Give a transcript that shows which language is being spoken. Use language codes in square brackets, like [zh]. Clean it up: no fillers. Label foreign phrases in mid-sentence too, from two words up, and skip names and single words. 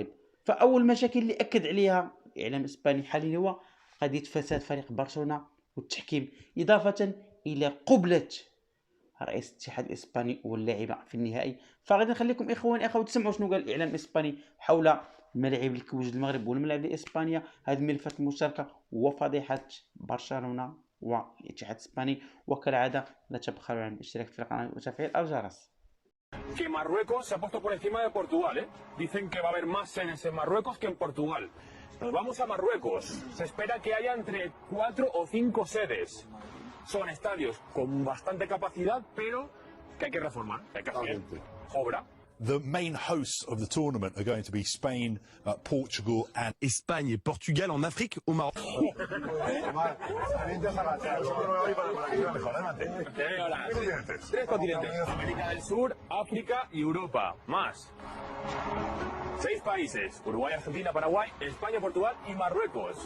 [ar] فأول مشاكل اللي أكد عليها الإعلام الإسباني حاليا هو قضية فساد فريق برشلونة والتحكيم، إضافة إلى قبلة رئيس الاتحاد الإسباني واللاعبة في النهائي. فغادي نخليكم إخواني أخواتي تسمعوا شنو قال الإعلام الإسباني حول الملاعب اللي كوجد المغرب والملاعب لإسبانيا، هذه الملفات المشتركة وفضيحة برشلونة والاتحاد الإسباني. وكالعادة لا تبخلوا عن الاشتراك في القناة وتفعيل الجرس. [es] Que Marruecos se ha puesto por encima de Portugal, ¿eh? Dicen que va a haber más sedes en Marruecos que en Portugal. Nos vamos a Marruecos. Se espera que haya entre 4 o 5 sedes. Son estadios con bastante capacidad, pero que hay que reformar, que hay que hacer obra. [en] The main hosts of the tournament are going to be Spain, Portugal and [fr] Espagne et Portugal en Afrique, au Maroc. [es] Tres continentes: América del Sur, África y Europa. Más. 6 países: Uruguay, Argentina, Paraguay, España, Portugal y Marruecos.